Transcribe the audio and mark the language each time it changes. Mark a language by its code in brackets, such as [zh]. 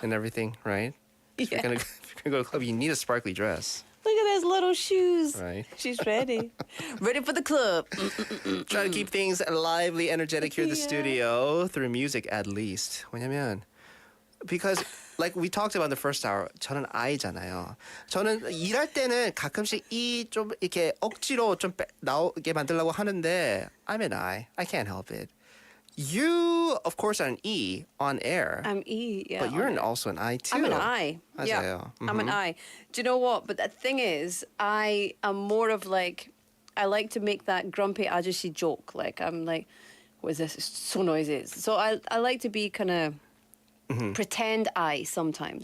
[en] And everything, right? If you're gonna go to a club, you need a sparkly dress. Look at those little shoes. Right. She's ready. Ready for the club. Try to keep things lively, energetic here in the studio through music at least. [ko] 왜냐면 [en] because like we talked about in the first hour, [ko] 저는 I잖아요. 저는 일할 때는 가끔씩 이 좀 이렇게 억지로 좀 나오게 만들려고 하는데 [en] I'm an I. I can't help it. You, of course, are an E on air. I'm E, yeah. But you're also an I too. I'm an I. Yeah, [ko] 맞아요. [en] I'm an I. Do you know what? But the thing is, I am more of like, I like to make that grumpy ajashi joke. Like, I'm like, what is this? It's so noisy. So I like to be kind of pretend I sometimes.